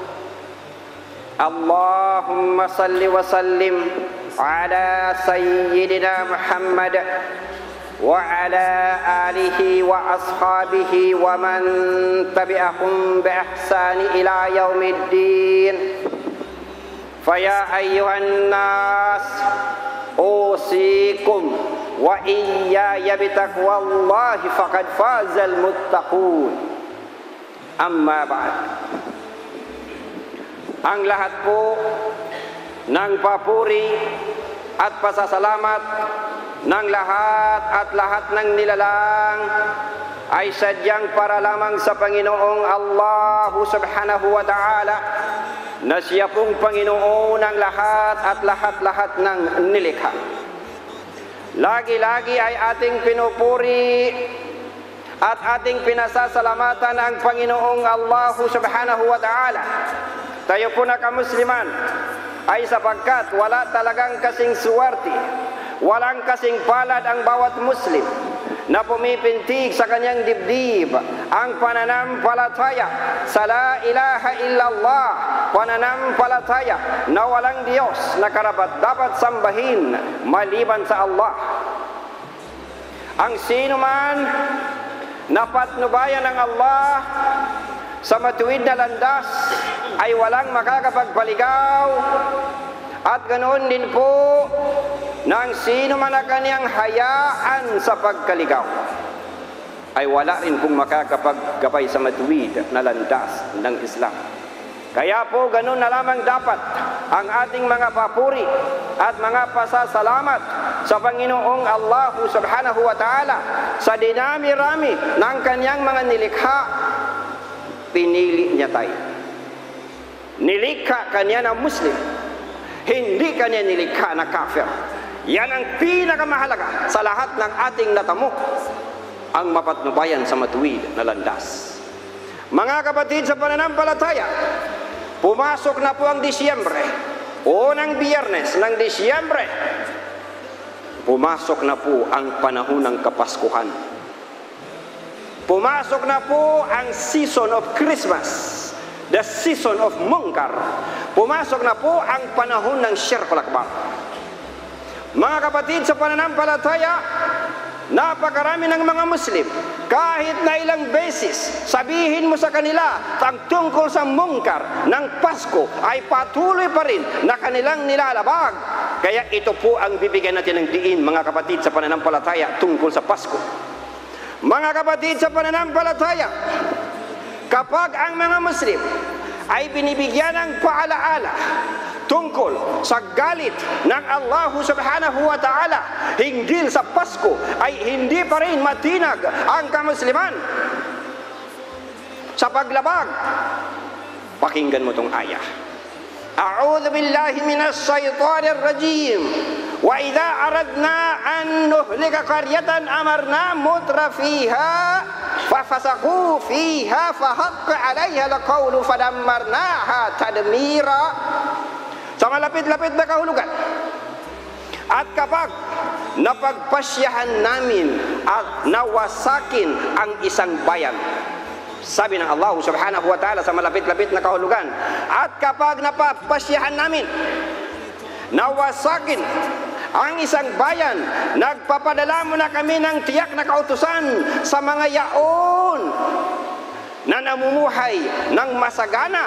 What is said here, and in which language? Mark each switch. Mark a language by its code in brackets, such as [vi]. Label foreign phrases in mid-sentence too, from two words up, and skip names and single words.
[ar] اللهم صل وسلم على سيدنا محمد وعلى آله وأصحابه ومن تبعهم بإحسان إلى يوم الدين فيا أيها الناس أوصيكم وإياي بتقوى الله فقد فاز المتقون أما بعد [tl] ang lahat po ng papuri at pasasalamat ng lahat ng nilalang ay sadyang para lamang sa Panginoong Allah [ar] سبحانه وتعالى [tl] na siya pong Panginoon ng lahat at lahat ng nilikha. Lagi-lagi ay ating pinupuri at ating pinasasalamatan ang Panginoong Allah [ar] سبحانه وتعالى. [tl] Tayo po na kamusliman ay sapagkat wala talagang kasing suwerte, walang kasing palad ang bawat Muslim na pumipintig sa kanyang dibdib ang pananampalataya sa [ar] لا إله إلا الله, [tl] pananampalataya na walang Diyos na karapat-dapat sambahin maliban sa Allah. Ang sino man na patnubayan ng Allah sa matuwid na landas ay walang makakapagpaligaw, at ganoon din po nang sino man ang kaniyang hayaan sa pagkaligaw ay wala rin pong makakapagkabay sa matuwid na landas ng Islam. Kaya po ganoon na lamang dapat ang ating mga papuri at mga pasasalamat sa Panginoong Allah [ar] سبحانه وتعالى [tl] sa dinami-rami ng kaniyang mga nilikha. Pinili niya tayo. Nilikha kanya na Muslim, hindi kanya nilikha na kafir. Yan ang pinakamahalaga sa lahat ng ating natamo, ang mapatnubayan sa matuwid na landas. Mga kapatid sa pananampalataya, pumasok na po ang Disyembre, unang biyernes ng Disyembre. Pumasok na po ang panahon ng Kapaskuhan. Pumasok na po ang [en] season of Christmas, the season of Mungkar. [tl] Pumasok na po ang panahon ng [ar] شرك الأكبر. [tl] Mga kapatid sa pananampalataya, napakarami ng mga Muslim, kahit na ilang beses sabihin mo sa kanila ang tungkol sa Mungkar ng Pasko, ay patuloy pa rin na kanilang nilalabag. Kaya ito po ang bibigyan natin ng diin, mga kapatid sa pananampalataya, tungkol sa Pasko. Mga kapatid sa pananampalataya, kapag ang mga Muslim ay binibigyan ng paalaala tungkol sa galit ng Allah [ar] سبحانه وتعالى [tl] hinggil sa Pasko, ay hindi pa rin matinag ang kamusliman sa paglabag. Pakinggan mo tong ayah. [ar] أعوذ بالله من الشيطان الرجيم. وإذا أردنا أن نهلك قرية أمرنا مترفيها ففسقوا فيها فحق عليها القول فدمرناها تدميرا. [tl] Sa malapit-lapit na kahulugan. At kapag napagpasyahan namin at nawasakin ang isang bayan, sabi ng Allah [ar] سبحانه وتعالى [tl] sa malapit-lapit na kahulugan, at kapag napapasyahan namin, nawasakin ang isang bayan, nagpapadala mo na kami ng tiyak na kautusan sa mga yaon na namumuhay ng masagana.